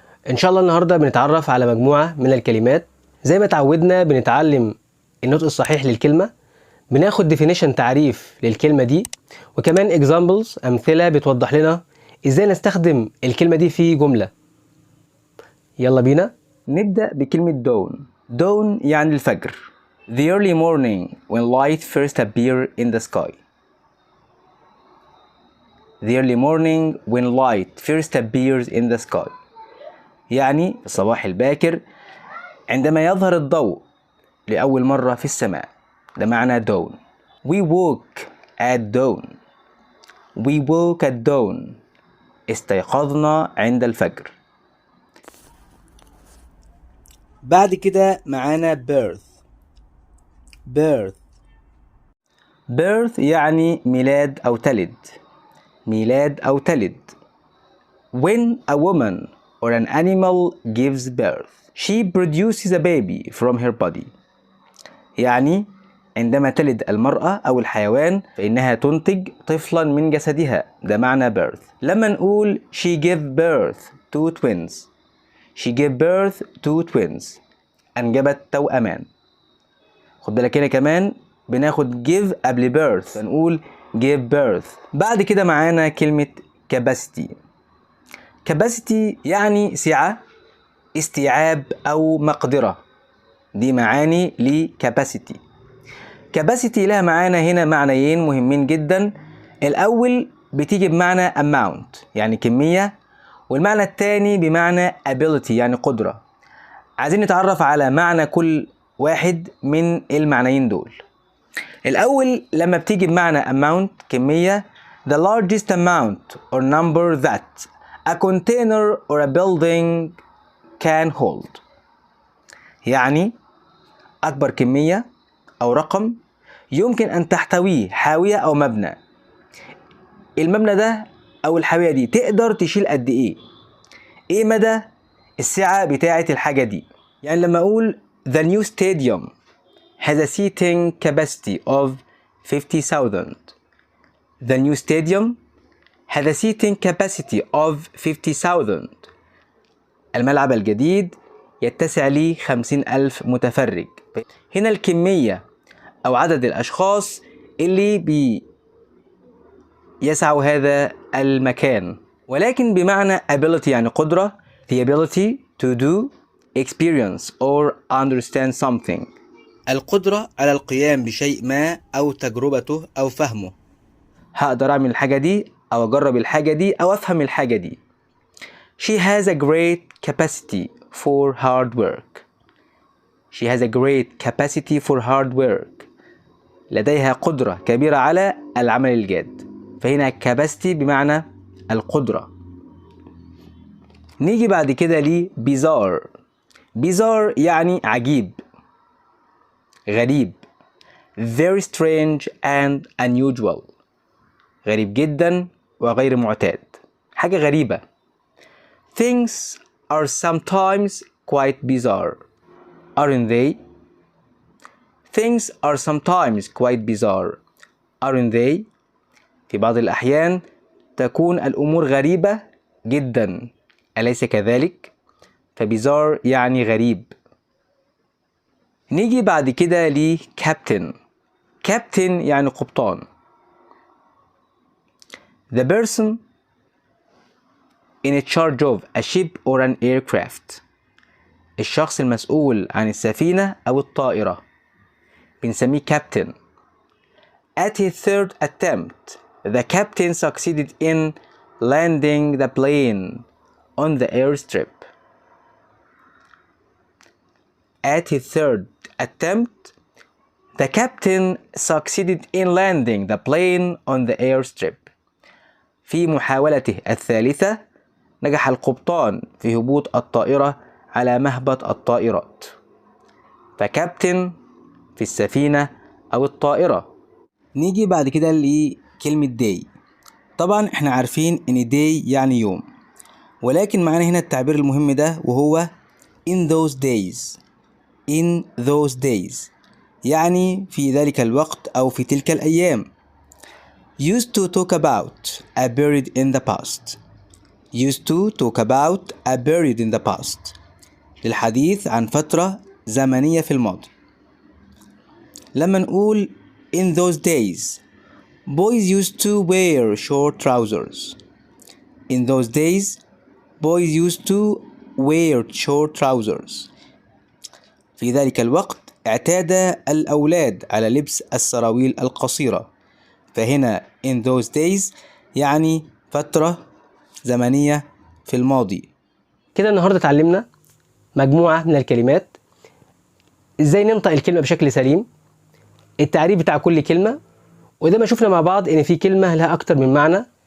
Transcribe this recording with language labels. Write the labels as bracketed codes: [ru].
[ar] إن شاء الله النهاردة بنتعرف على مجموعة من الكلمات. زي ما تعودنا بنتعلم النطق الصحيح للكلمة، بناخد definition تعريف للكلمة دي، وكمان examples أمثلة بتوضح لنا إزاي نستخدم الكلمة دي في جملة. يلا بينا نبدأ بكلمة dawn. dawn يعني الفجر. [en] The early morning when light first appear in the sky. The early morning when light first appears in the sky. [ar] يعني الصباح الباكر عندما يظهر الضوء لأول مرة في السماء، ده معنى dawn. [en] We woke at dawn. We woke at dawn. [ar] استيقظنا عند الفجر. بعد كده معانا birth. [en] birth. [ar] birth يعني ميلاد أو تلد. ميلاد أو تلد. [en] When a woman or an animal gives birth, she produces a baby from her body. [ar] يعني عندما تلد المرأة أو الحيوان فإنها تنتج طفلا من جسدها، ده معنى birth. لما نقول [en] she gave birth to twins. she gave birth to twins. [ar] أنجبت توأمان. خد بالك هنا كمان بناخد give قبل birth فنقول give birth. بعد كده معانا كلمة capacity. capacity يعني سعة، استيعاب أو مقدرة. دي معاني ل capacity. capacity لها معانا هنا معنيين مهمين جدا. الأول بتيجي بمعنى amount يعني كمية، والمعنى الثاني بمعنى ability يعني قدرة. عايزين نتعرف على معنى كل واحد من المعنيين دول. الأول لما بتيجي بمعنى amount كمية، [en] the largest amount or number that a container or a building can hold. [ar] يعني أكبر كمية أو رقم يمكن أن تحتويه حاوية أو مبنى. المبنى ده أو الحاوية دي تقدر تشيل قد إيه؟ إيه مدى السعة بتاعة الحاجة دي؟ يعني لما أقول [en] the new stadium has a seating capacity of 50,000. The new stadium has a seating capacity of 50,000. [ar] الملعب الجديد يتسع لي 50,000 متفرج. هنا الكمية أو عدد الأشخاص اللي يسعوا هذا المكان، ولكن بمعنى ability يعني قدرة. [en] the ability to do, experience or understand something. [ar] القدرة على القيام بشيء ما أو تجربته أو فهمه. هقدر أعمل الحاجة دي أو أجرب الحاجة دي أو أفهم الحاجة دي. [en] She has a great capacity for hard work. She has a great capacity for hard work. [ar] لديها قدرة كبيرة على العمل الجاد. فهنا capacity بمعنى القدرة. نيجي بعد كده ل bizarre. bizarre يعني عجيب، غريب. [en] very strange and unusual. [ar] غريب جدا وغير معتاد، حاجة غريبة. [en] things are sometimes quite bizarre. aren't they? things are sometimes quite bizarre. aren't they? [ar] في بعض الأحيان تكون الأمور غريبة جدا، أليس كذلك؟ فبيزار يعني غريب. نيجي بعد كده ل captain. captain يعني قبطان. [en] the person in charge of a ship or an aircraft. [ar] الشخص المسؤول عن السفينة أو الطائرة بنسميه captain. [en] at his third attempt the captain succeeded in landing the plane on the airstrip. At his third attempt, the captain succeeded in landing the plane on the airstrip. [ar] في محاولته الثالثة نجح القبطان في هبوط الطائرة على مهبط الطائرات. فكابتن في السفينة أو الطائرة. نيجي بعد كده لكلمة day. طبعا احنا عارفين ان day يعني يوم، ولكن معانا هنا التعبير المهم ده وهو in those days. in those days يعني في ذلك الوقت أو في تلك الأيام. [en] used to talk about a period in the past. used to talk about a period in the past [ar] للحديث عن فترة زمنية في الماضي. لما نقول [en] in those days boys used to wear short trousers. in those days boys used to wear short trousers. [ar] في ذلك الوقت اعتاد الأولاد على لبس السراويل القصيرة. فهنا in those days يعني فترة زمنية في الماضي. كده النهاردة اتعلمنا مجموعة من الكلمات، ازاي ننطق الكلمة بشكل سليم، التعريف بتاع كل كلمة، وده ما شفنا مع بعض ان في كلمة لها اكتر من معنى.